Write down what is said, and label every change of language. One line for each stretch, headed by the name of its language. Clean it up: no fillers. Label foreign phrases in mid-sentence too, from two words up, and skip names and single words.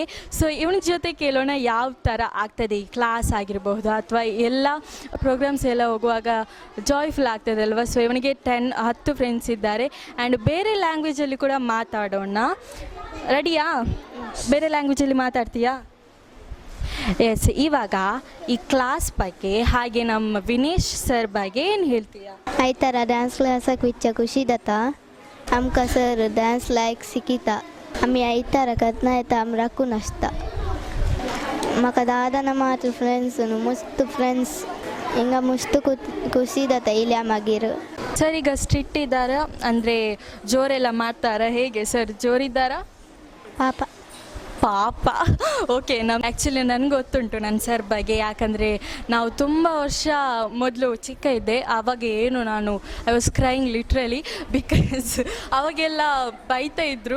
Kannada: ಸೊ ಇವನ ಜೊತೆ ಕೇಳೋಣ ಯಾವ ಥರ ಆಗ್ತದೆ ಈ ಕ್ಲಾಸ್ ಆಗಿರಬಹುದು, ಅಥವಾ ಎಲ್ಲ ಪ್ರೋಗ್ರಾಮ್ಸ್ ಎಲ್ಲ ಹೋಗುವಾಗ ಜಾಯ್ಫುಲ್ ಆಗ್ತದೆ ಅಲ್ವಾ. ಸೊ ಇವನಿಗೆ 10 ಫ್ರೆಂಡ್ಸ್ ಇದ್ದಾರೆ ಆ್ಯಂಡ್ ಬೇರೆ ಲ್ಯಾಂಗ್ವೇಜಲ್ಲಿ ಕೂಡ ಮಾತಾಡೋಣ. ರೆಡಿಯಾ? ಬೇರೆ ಲ್ಯಾಂಗ್ವೇಜಲ್ಲಿ ಮಾತಾಡ್ತೀಯಾ? ಎಸ್, ಇವಾಗ ಈ ಕ್ಲಾಸ್ ಬಗ್ಗೆ ಹಾಗೆ ನಮ್ಮ ವಿನೇಶ್ ಸರ್ ಬಗ್ಗೆ ಏನು ಹೇಳ್ತೀಯಾ?
Konkani: आयतारा डान्स क्लासाक विच्चा खुशी जाता. आमकां सर डान्स लायक शिकिता. आमी आयतारा करतना येता, आमी राखून आसता. म्हाका दादान मात फ्रेंड्स न्हू, मस्त फ्रेंड्स. हिंगा मस्त ಖುಷಿ जाता इल्या मागीर.
Kannada: ಸರ್ ಈಗ ಸ್ಟ್ರಿಕ್ಟ್ ಇದ್ದಾರಾ, ಅಂದರೆ ಜೋರೆಲ್ಲ ಮಾಡ್ತಾರಾ? ಹೇಗೆ ಸರ್, ಜೋರಿದ್ದಾರಾ? ಪಾಪ ಪಾಪ. ಓಕೆ, ಆ್ಯಕ್ಚುಲಿ ನನಗೆ ಗೊತ್ತುಂಟು ನನ್ನ ಸರ್ ಬಗ್ಗೆ, ಯಾಕಂದರೆ ನಾವು ತುಂಬ ವರ್ಷ ಮೊದಲು ಚಿಕ್ಕ ಇದ್ದೆ ಆವಾಗ ಏನು ನಾನು
English: I was crying literally,
Kannada: ಬಿಕಾಸ್ ಅವಾಗೆಲ್ಲ ಬೈತಾ ಇದ್ದರು.